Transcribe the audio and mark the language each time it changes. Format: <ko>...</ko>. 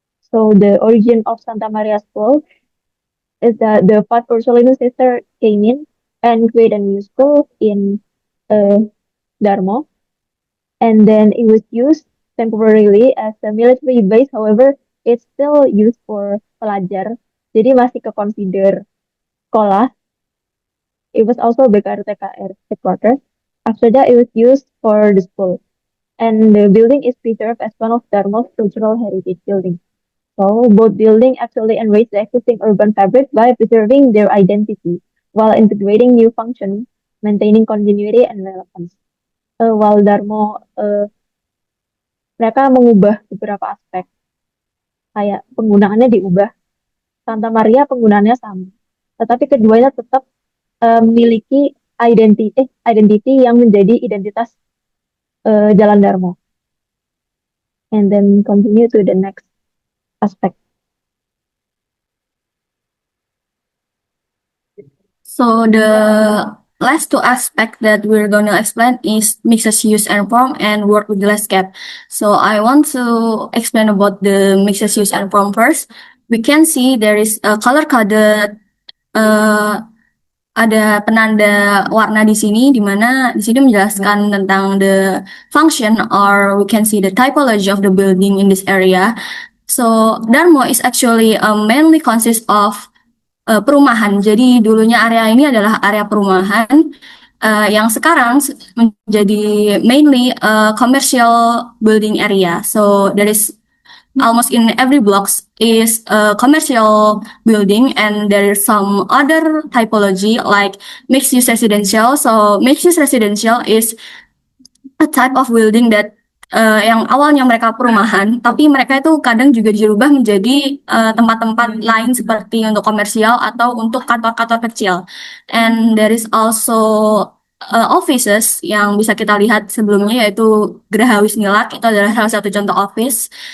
<en>So the origin of Santa Maria School is that the Fat Ursulinus sister came in and created a new school in uh, Darmo, and then it was used temporarily as a military base. However, it's still used for</en> <id>pelajar. Jadi masih ke consider sekolah.</id> <en>It was also BKRTKR headquarters. After that, it was used for the school. And the building is preserved as one of Darmo's cultural heritage buildings. So both buildings actually enrich the existing urban fabric by preserving their identity while integrating new functions, maintaining continuity and relevance.</en> <id>While Darmo mereka mengubah beberapa aspek, kayak penggunaannya diubah. Santa Maria penggunaannya sama, tetapi keduanya tetap memiliki identity yang menjadi identitas Jalan Darmo.</id> <en>And then continue to the next aspect. So the last two aspects that we're gonna explain is mixed use and form and work with the landscape. So I want to explain about the mixed use and form first. We can see there is a color coded</en> <id>ada penanda warna di sini, di mana di sini menjelaskan tentang</id> <en>the function or we can see the typology of the building in this area. So Darmo is actually mainly consists of</en> <id>perumahan. Jadi dulunya area ini adalah area perumahan yang sekarang menjadi</id> <en>mainly commercial building area. So there is almost in every blocks is a commercial building and there is some other typology like mixed use residential. So mixed use residential is a type of building that</en> <id>yang awalnya mereka perumahan, tapi mereka itu kadang juga dirubah menjadi tempat-tempat lain seperti untuk komersial atau untuk kantor-kantor kecil.</id> <en>And there is also offices</en> <id>yang bisa kita lihat sebelumnya yaitu Geraha Wismilak, itu adalah salah satu contoh office.</id>